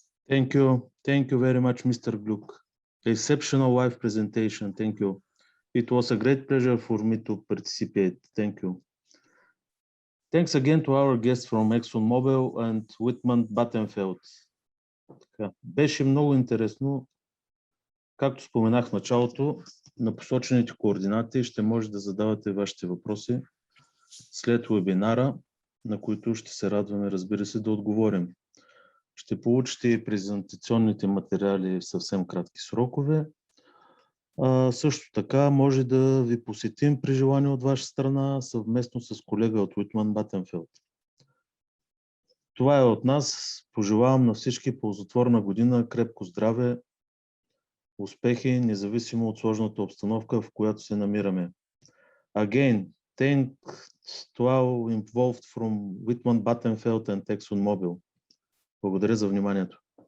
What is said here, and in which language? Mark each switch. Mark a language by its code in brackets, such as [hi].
[en] Thank you. Thank you very much, Mr. Gluck. Exceptional live presentation. Thank you. It was a great pleasure for me to participate. Thank you. Thanks again to our guests from ExxonMobil and Wittmann Battenfeld. [bg] Беше много интересно. Както споменах в началото, на посочените координати ще може да задавате вашите въпроси след вебинара, на които ще се радваме, разбира се, да отговорим. Ще получите и презентационните материали в съвсем кратки срокове. Също така може да ви посетим при желание от ваша страна, съвместно с колега от Wittmann Battenfeld. Това е от нас. Пожелавам на всички ползотворна година, крепко здраве, успехи, независимо от сложната обстановка, в която се намираме. [en] Again, thank to all involved from Wittmann Battenfeld and ExxonMobil. [bg] Благодаря за вниманието.